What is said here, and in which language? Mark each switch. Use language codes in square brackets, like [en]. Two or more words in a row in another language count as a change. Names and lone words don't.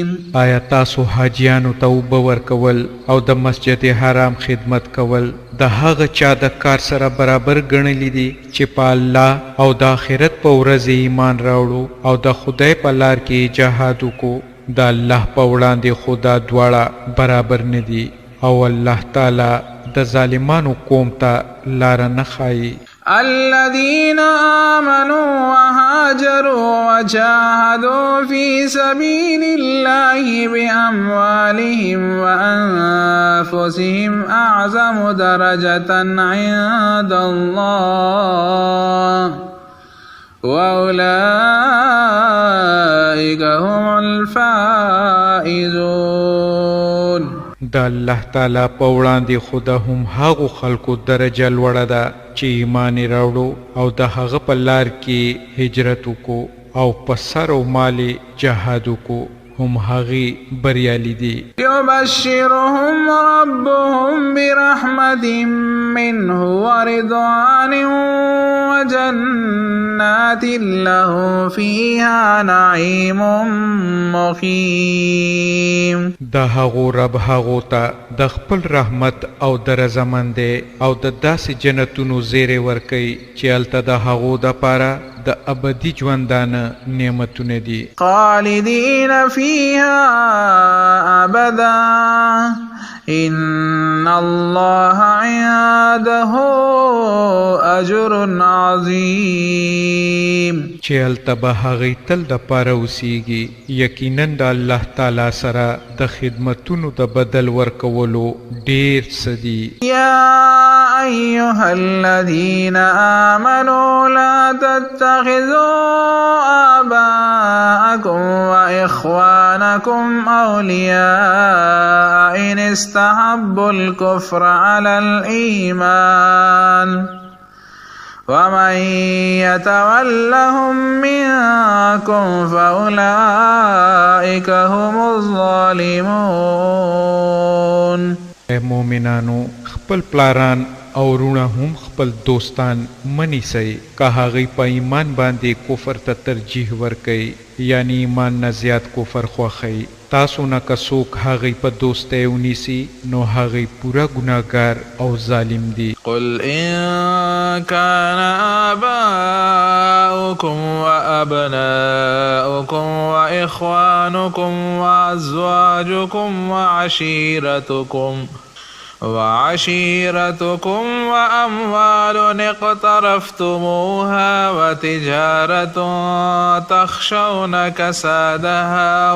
[ps] آیا تاسو حاجیانو ته اوبه ورکول او د مسجد حرام خدمت کول د هغه چا د کار سره برابر ګڼلی دي چې په الله او د آخرت په ورځ ایمان راوړو او د خدای په لار کې جهاد وکړو؟ د الله په وړاندې خو دا دواړه برابر نه دي او الله تعالی د ظالمانو قوم ته لار نه ښایي. [ar] الذين آمنوا وهاجروا وجاهدوا في سبيل الله بأموالهم وأنفسهم أعظم درجة عند الله وأولئك هم الفائزون. [ps] د الله تعالی په وړاندې خو د هم هغو خلکو درجه لوړه ده چې ایمان یې راوړو او د هغه په لار کې هجرت وکړو او په سر او مال جهاد وکړو، هم هغې بریالي دي. [ar] يبشرهم ربهم برحمة منه ورضوان وجنات له فيها نعيم مقيم. [ps] د هغو رب هغو ته د خپل رحمت او د رضامندۍ او د داسې جنتونو زیری ورکوي چې هلته د هغو دپاره د ابدي ژوندانه نعمتونه دي. [ar] خالدين فيها أبدا إن الله عنده أجر عظيم. [ps] چې هلته به هغوی تل دپاره اوسیږي، یقینا د الله تعالی سره د خدمتونو د بدل ورکولو ډیر څه دي. [ar] يا أيها الذين آمنوا لا تتخذوا آباءكم وإخوانكم أولياء إن استحبوا الكفر على الإيمان ومن يتولهم منكم فأولئك هم الظالمون. [ps] اے مومنانو، خپل پلاران او رونه هم خپل دوستان منی سي که هغوی په ایمان باندې کفر ته ترجیح ورکوي، یعنی ایمان نه زیات کفر خوښوي. تاسو نه که څوک هغوی په دوستی ونیسي نو هغوی پوره ګناهګار او ظالم دي. [ar] قل إن كان آباؤكم وأبناؤكم وإخوانكم وأزواجكم وعشيرتكم وأموال اقترفتموها وتجارة تخشون كسادها